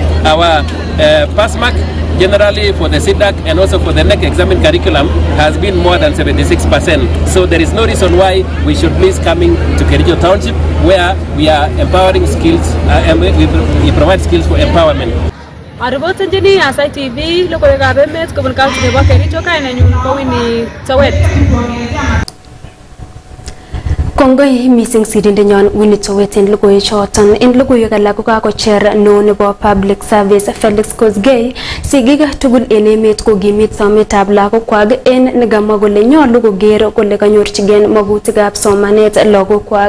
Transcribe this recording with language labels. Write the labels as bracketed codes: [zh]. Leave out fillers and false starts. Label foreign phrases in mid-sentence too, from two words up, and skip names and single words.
[en] Our pass mark generally for the CDAC and also for the next examined curriculum has been more than 76%. So there is no reason why we should miss coming to Kericho Township, where we are empowering skills and we provide skills for empowerment. [sgc] Aribot engineer Aasai TV Logoywekab Emet kobun county nebo Kericho kainenyun ko Winnie Towet. Kongoi missing sirindenyon Winnie Towet en logoiwechoton. En logoiwek alak kokakocher neo nebo Public Service Felix Kosgei sigik tugul en emet kokimit sometab lagokwak en nekamwa kole nyolu koker kole kanyorchigei magutikab somanet lagokwak.